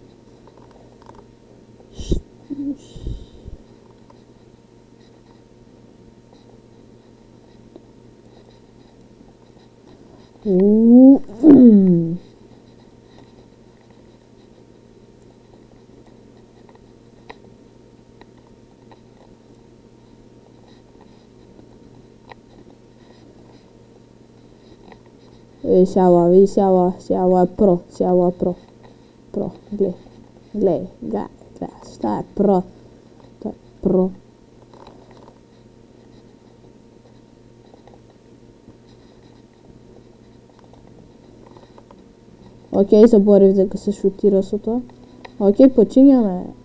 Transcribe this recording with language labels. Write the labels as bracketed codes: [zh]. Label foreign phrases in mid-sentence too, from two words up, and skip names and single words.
[mk] Сега е про, Про, глеј, [sr] šta je pro? To je pro. [mk] Океј, заборив дека се шутира со тоа. Океј, почињаме.